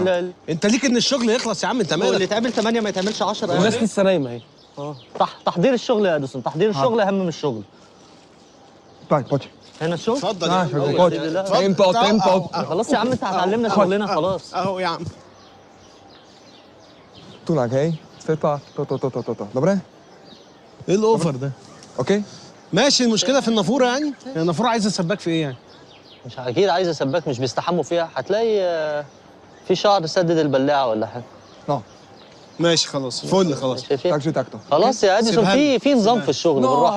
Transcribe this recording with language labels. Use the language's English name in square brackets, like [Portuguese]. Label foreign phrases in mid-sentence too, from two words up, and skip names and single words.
[Arabic] انت ليك ان الشغل يخلص يا عم، انت هو اللي مالك؟ يتعمل 8 ما يتعملش 10 الناس لسه نايمه اهي. تحضير الشغل يا اديسون. تحضير الشغل اهم من الشغل. طيب بوتشي. هنا الشغل؟ اتفضل آه، يا شغال. عم. Tempo. خلاص يا عم انت هتعلمنا شغلنا خلاص. اهو يا عم. Tu laguei. Stepa. To. Dobre? ايه الاوفر ده؟ [Polish] Okej? [Arabic] ماشي. المشكله في النافوره يعني؟ النافوره عايزه سباك في ايه يعني؟ مش اكيد عايزه سباك مش بيستحموا فيها. هتلاقي في شعر سدد البلاعه ولا حاجه. [Polish] No. [Arabic] ماشي خلاص فل خلاص. شايفين؟ [Slovak] Tak takto. [Arabic] خلاص يا اديسون في نظام في الشغل بالراحه.